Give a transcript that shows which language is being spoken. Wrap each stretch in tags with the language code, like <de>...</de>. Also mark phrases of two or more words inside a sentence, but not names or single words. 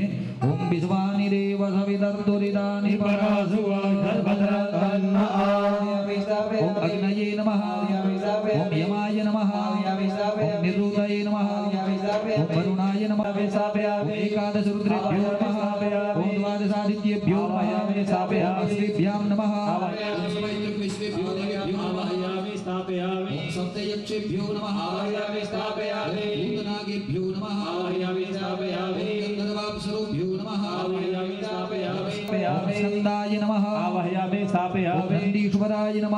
<sa>ઓમ વિશ્વાની દેવ સવિતર્તુરિદાની ઓમ અગ્નયે નમઃ. ઓમ યમાય નમઃ. ઓમ નિરુદયે નમઃ. ઓમ વરુણાય નમઃ. ઓમ એકાદશ રુદ્રેભ્યો નમઃ. ઓમ દ્વાદશાदित्येभ्यो नमः. ओम श्रीभ्यां नमः. ओम सप्तविश्वेभ्यो देवेभ्यो नमः. ओम सप्तयक्षेभ्यो नमः. ओम भूतनागेभ्यो नमः. ओम गन्धर्वाप्सरोभ्यो नमः. ओम स्कन्दाय नमः. ओम नन्दीश्वराय नमः.</sa>